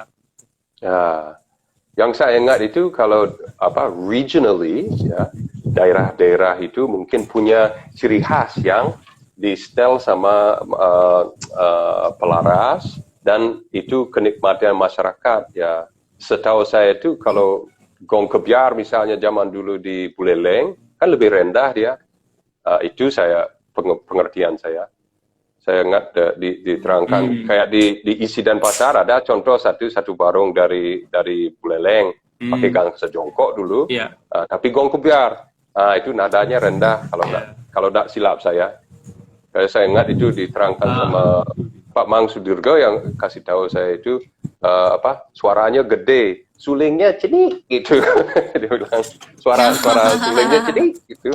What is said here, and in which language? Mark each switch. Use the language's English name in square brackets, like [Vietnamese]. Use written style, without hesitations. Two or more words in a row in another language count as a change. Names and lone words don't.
[Indonesian] Ya, yang saya ingat itu kalau regionally ya, daerah-daerah itu mungkin punya ciri khas yang di setel sama pelaras, dan itu kenikmatan masyarakat ya. Setahu saya itu kalau gong kebiar misalnya zaman dulu di Buleleng kan lebih rendah dia. Itu pengertian saya. Saya ingat diterangkan kayak di Isi dan Pasar ada contoh satu barong dari Buleleng pakai gang sejongkok dulu. Tapi gong kebiar itu nadanya rendah kalau tidak silap saya. Kayak saya ingat itu diterangkan sama Pak Mang Sudirgo yang kasih tahu saya itu suaranya gede, sulingnya cedik gitu. Dia bilang suara sulingnya cedik gitu.